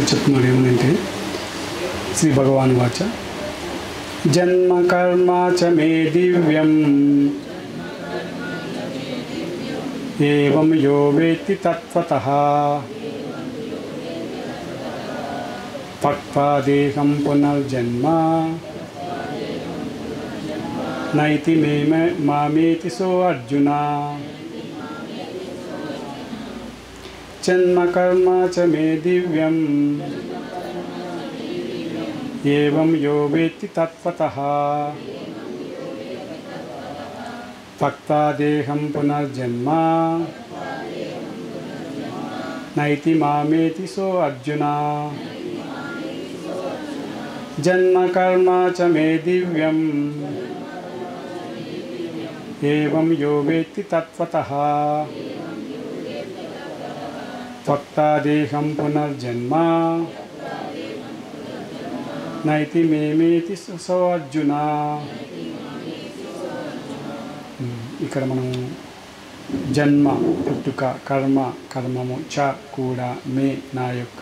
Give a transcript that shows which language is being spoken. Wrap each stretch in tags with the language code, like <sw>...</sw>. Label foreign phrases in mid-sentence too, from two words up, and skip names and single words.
<te>చెప్తున్నాడు ఏమంటే,</te> <sa>శ్రీ భగవాన్ వాచ జన్మ కర్మ చ మే దివ్యం ఏవం యో వేత్తి తత్వతః త్యక్త్వా దేహం పునర్జన్మ నైతి మామేతి సో అర్జున. జన్మ కర్మ చ మే దివ్యం ఏవం యో వేత్తి తత్వతః త్యక్త్వా దేహం పునర్జన్మ నైతి మామేతి సో అర్జున. జన్మ కర్మ చ మే దివ్యం ఏవం యో వేత్తి తత్వతః త్యక్త్వా దేహం పునర్జన్మ నైతి మేమేతి సో అర్జున.</sa> <te>ఇక్కడ మనం జన్మ పుట్టుక, కర్మము చ కూడా, మే నా యొక్క</te>